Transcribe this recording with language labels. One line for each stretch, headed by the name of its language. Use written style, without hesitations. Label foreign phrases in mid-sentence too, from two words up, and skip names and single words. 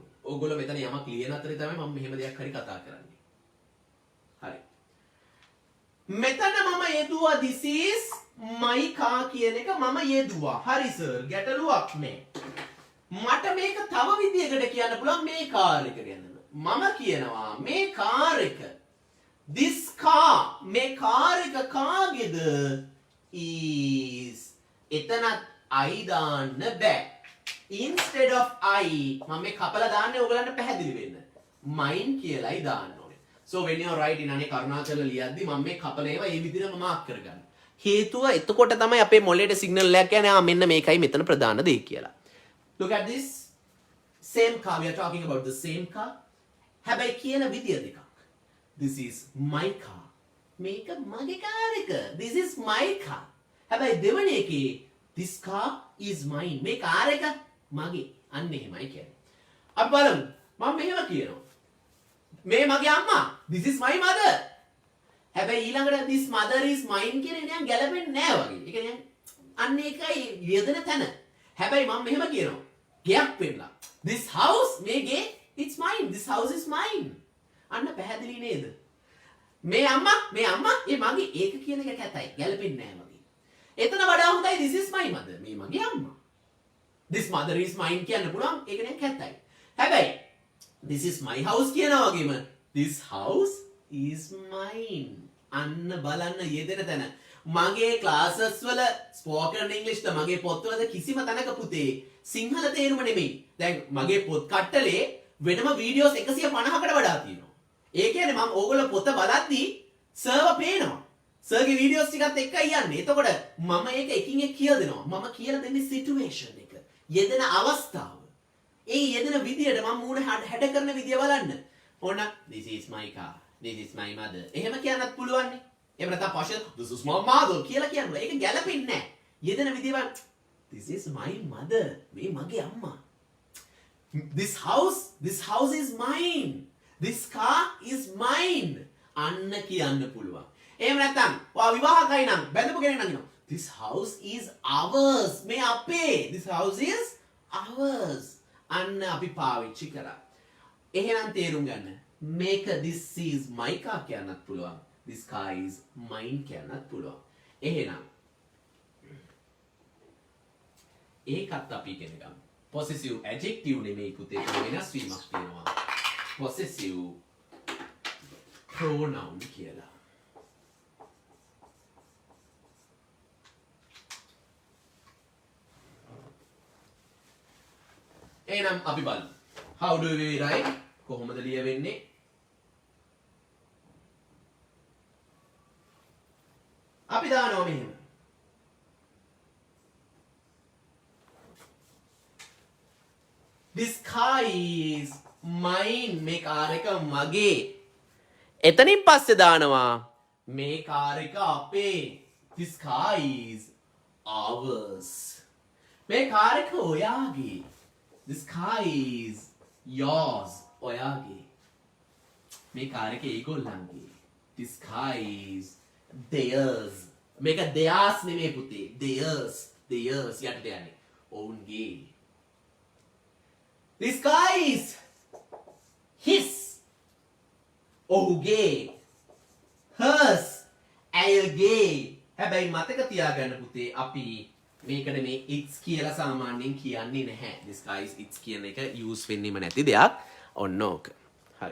Sinhala: ඕගොල්ලෝ මෙතන යමක් ලියන අතරේ තමයි මම මෙහෙම දෙයක් හරි කතා කරන්නේ. හරි. මෙතන මම යෙදුවා
English: this is my car
Sinhala: කියන එක මම යෙදුවා. හරි සර් ගැටලුවක් නෑ. මට මේක තව විදියකට කියන්න පුළුවන් මේ කාර් එක ගැන. මම කියනවා මේ කාර් එක
English: this car
Sinhala: මේ කාර් එක කාගේද? is එතනත් I දාන්න බෑ.
English: instead of I
Sinhala: මම මේ කපලා දාන්නේ ඔයගලන්ට පැහැදිලි වෙන්න. mine කියලායි දාන්න ඕනේ.
English: so when you are writing
Sinhala: අනේ කරුණාකරලා ලියද්දි මම මේ කපල ඒවා මේ විදිහටම මාක් කරගන්න. හේතුව එතකොට තමයි අපේ මොළයට සිග්නල් එකක් යන්නේ ආ මෙන්න මේකයි මෙතන ප්‍රධාන දේ කියලා.
English: Look at this same car, we are talking about the same car.
Sinhala: හැබැයි කියන විදිය දෙකක්.
English: This is my car.
Sinhala: මේක මගේ කාර් එක.
English: This is my car.
Sinhala: හැබැයි දෙවෙනි එකේ
English: this car is mine.
Sinhala: මේ කාර් එක මගේ. අන්න එහෙමයි කියන්නේ. අපි බලමු. මම මෙහෙම කියනවා. මේ මගේ අම්මා.
English: This is my mother.
Sinhala: හැබැයි ඊළඟට
English: this mother is mine
Sinhala: කියන එක නිකන් ගැලපෙන්නේ නැහැ වගේ. ඒ කියන්නේ අන්න ඒකයි යෙදෙන තැන. හැබැයි මම මෙහෙම කියනවා. ගයක් වෙන්නලා.
English: This house
Sinhala: මේ ගේ
English: it's mine. This house is mine.
Sinhala: අන්න පැහැදිලි නේද? මේ අම්මා ඒ මගේ ඒක කියන එක කැතයි. ගැලපෙන්නේ නැහැ වගේ. එතන වඩා හොඳයි
English: this is my mother.
Sinhala: මේ මගේ අම්මා.
English: This mother is mine
Sinhala: කියන්න පුළුවන්. ඒක නේ කැතයි.
English: හැබැයි this is my house
Sinhala: කියනවා වගේම
English: this house is mine.
Sinhala: අන්න බලන්න යෙදෙන තැන. මගේ ක්ලාසස් වල ස්පෝකන් ඉංග්‍රීසි ද මගේ පොත්වලද කිසිම තැනක පුතේ සිංහල තේරුම නෙමෙයි. දැන් මගේ පොත් කට්ටලේ වෙනම වීඩියෝස් 150කට වඩා තියෙනවා. ඒ කියන්නේ මම ඕගොල්ලෝ පොත බලද්දී සර්ව පේනවා. සර්ගේ වීඩියෝස් ටිකත් එක්කයි යන්නේ. එතකොට මම ඒක එකින් එක කියලා දෙනවා. මම කියලා දෙන්නේ සිටුේෂන් එක. යෙදෙන අවස්ථාව. ඒ යෙදෙන විදියට මම මූණ හැඩ කරන විදිය බලන්න.
English: ඕන this is my car. This is my mother.
Sinhala: එහෙම කියන්නත් පුළුවන් නේ. එහෙම නැත්නම් පස්සේ
English: this is my mother
Sinhala: කියලා කියනවා. ඒක ගැලපෙන්නේ නැහැ. යෙදෙන විදිය බලන්න.
English: This is my mother.
Sinhala: මේ මගේ අම්මා.
English: This house is mine. This car is mine.
Sinhala: අන්න කියන්න පුළුවන්. එහෙම නැත්නම් ඔයා විවාහකයි නම් බැඳපු කෙනෙක් නම් කියනවා.
English: This house is ours.
Sinhala: මේ අපේ.
English: This house is ours.
Sinhala: අන්න අපි පාවිච්චි කරා. එහෙනම් තේරුම් ගන්න. මේක
English: this is my car
Sinhala: කියන්නත් පුළුවන්.
English: This car is mine
Sinhala: කියන්නත් පුළුවන්. එහෙනම් ඒකත් අපි ඉගෙන ගමු.
English: possessive adjective
Sinhala: නෙමෙයි පුතේ වෙනස් වීමක් තියෙනවා.
English: possessive pronoun කියලා.
Sinhala: එහෙනම් අපි බලමු.
English: How do we write?
Sinhala: කොහොමද ලියවෙන්නේ? අපි දානවා මෙහෙම.
English: This car is mine.
Sinhala: මේ කාර් එක මගේ. එතනින් පස්සේ දානවා මේ කාර් එක අපේ.
English: This car is ours.
Sinhala: මේ කාර් එක ඔයාගේ.
English: This car is yours.
Sinhala: ඔයාගේ. මේ කාර් එක ඒගොල්ලන්ගේ.
English: This car is theirs.
Sinhala: මේක theirs නෙමෙයි පුතේ. theirs යටට යන්නේ. ඔවුන්ගේ.
English: This car is his.
Sinhala: ඔහුගේ. hers. ඇයගේ. හැබැයි මතක තියාගන්න පුතේ අපි මේකට මේ it's කියලා සාමාන්‍යයෙන් කියන්නේ නැහැ.
English: This car is it's
Sinhala: කියන එක use වෙන්නෙම නැති දෙයක්. ඔන්න ඕක. හරි.